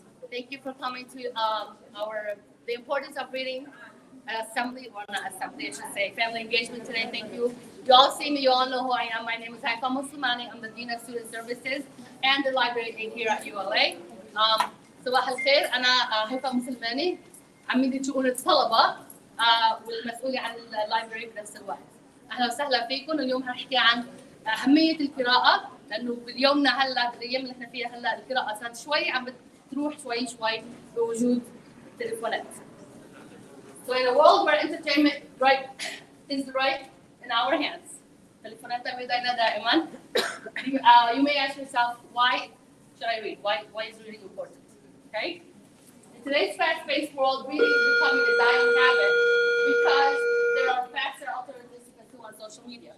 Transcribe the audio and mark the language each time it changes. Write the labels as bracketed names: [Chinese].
[English] Thank you for coming to the importance of reading assembly, or not assembly, I should say, family engagement today. Thank you. You all see me, you all know who I am. My name is Haifa Muslimani. I'm the Dean of Student Services and the Library Aide here at ULA. [Arabic] صباح الخير، أنا هيفا مسلماني، عميدة شؤون الطلبة والمسؤولة عن اللايبرري بنفس الوقت. أهلا وسهلا فيكم. اليوم هنحكي عن أهمية القراءة، لأنه باليومنا هلا بالأيام اللي احنا فيها هلا القراءة صارت شوي عم بتروح شوي بوجود التليفونات. [English] So in a world where entertainment is right in our hands, [Arabic] تليفوناتنا بيدينا دائما. [English] You may ask yourself, why should I read? Why is reading important? Okay? In today's fast-paced world, reading is becoming a dying habit because there are faster alternatives to consume on social media.